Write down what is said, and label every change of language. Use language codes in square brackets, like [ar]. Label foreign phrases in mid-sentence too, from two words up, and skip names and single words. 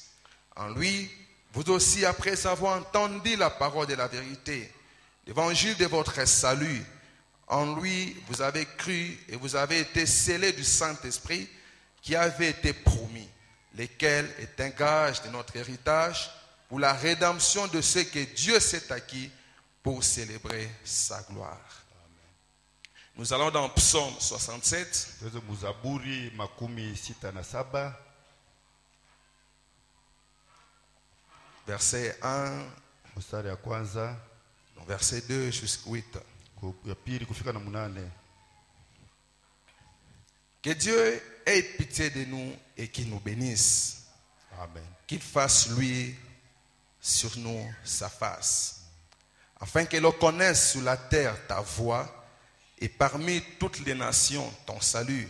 [fr] En lui, vous aussi, après avoir entendu la parole de la vérité, l'évangile de votre salut, en lui, vous avez cru et vous avez été scellés du Saint-Esprit qui avait été promis, lequel est un gage de notre héritage pour la rédemption de ce que Dieu s'est acquis pour célébrer sa gloire. Nous allons dans Psaume 67. [sw] tuweze muzaburi 67 [fr] Verset 1, [sw] mstari ya kwanza [fr] verset 2 jusqu'au 8. [sw] ya pili kufika na 8. [fr] Que Dieu ait pitié de nous et qu'il nous bénisse. Amen. Qu'il fasse lui sur nous sa face, afin que l'on connaisse sur la terre ta voie et parmi toutes les nations ton salut.